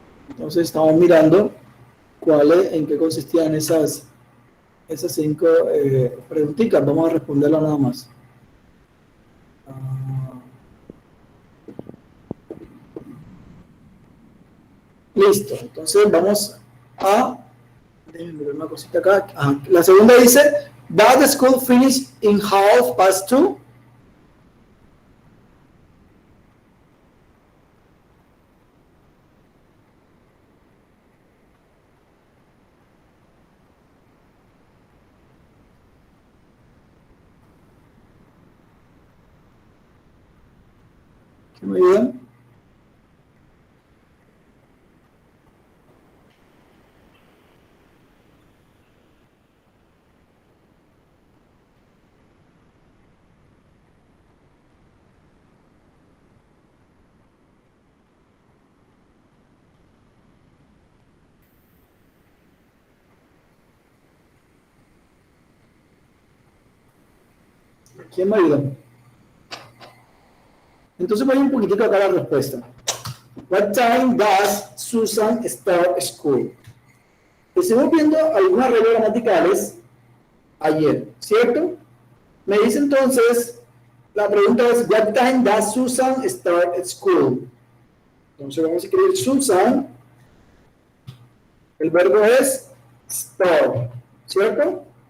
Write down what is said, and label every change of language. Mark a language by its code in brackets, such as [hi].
[es] Entonces, estamos mirando en qué consistían esas 5 preguntitas. Vamos a responderlas nada más. Listo, entonces vamos a déjenme ver una cosita acá. La segunda dice, [en] does the school finish in 2:30? [es] ¿Qué me ayudan? ¿Quién me ayuda? Entonces voy un poquitito acá a la respuesta. [en] What time does Susan start school? [es] Estuvimos viendo algunas reglas gramaticales ayer, ¿cierto? Me dice entonces, la pregunta es, [en] what time does Susan start school? [es] Entonces vamos a escribir Susan. El verbo es start, ¿cierto?